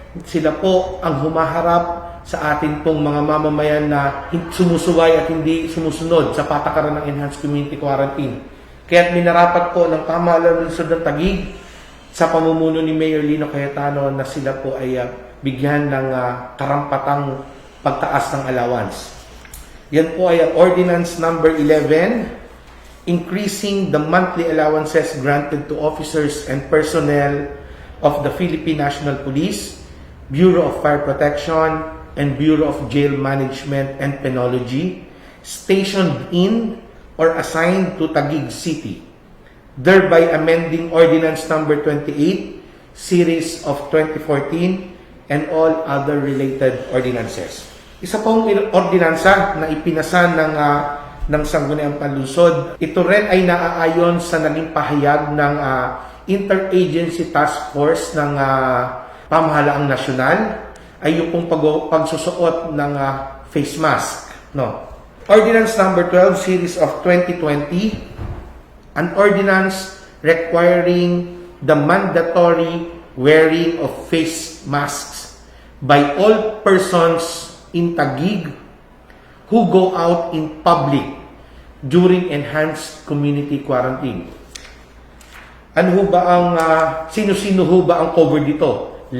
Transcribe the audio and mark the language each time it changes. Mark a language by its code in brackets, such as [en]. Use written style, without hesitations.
[tl] Sila po ang humaharap sa atin pong mga mamamayan na sumusuway at hindi sumusunod sa patakaran ng Enhanced Community Quarantine. Kaya minarapat po ng pamahalaan lungsod ng Taguig sa pamumuno ni Mayor Lino Cayetano na sila po ay bigyan ng karampatang pagtaas ng allowance. Yan po ay [en] Ordinance Number 11, increasing the monthly allowances granted to officers and personnel of the Philippine National Police, Bureau of Fire Protection, and Bureau of Jail Management and Penology stationed in or assigned to Taguig City, thereby amending Ordinance Number 28, Series of 2014, and all other related ordinances. [tl] Isa pong ordinansa na ipinasa ng Sangguniang Panlungsod. Ito rin ay naaayon sa naging pahayag ng Interagency Task Force ng Pamahalaang Nasyonal ay yung pong pagsusuot ng face mask. [en] No. Ordinance Number 12, Series of 2020, an ordinance requiring the mandatory wearing of face masks by all persons in Taguig who go out in public during enhanced community quarantine. [tl] Ano ho ba ang sino-sino ho ba ang cover dito?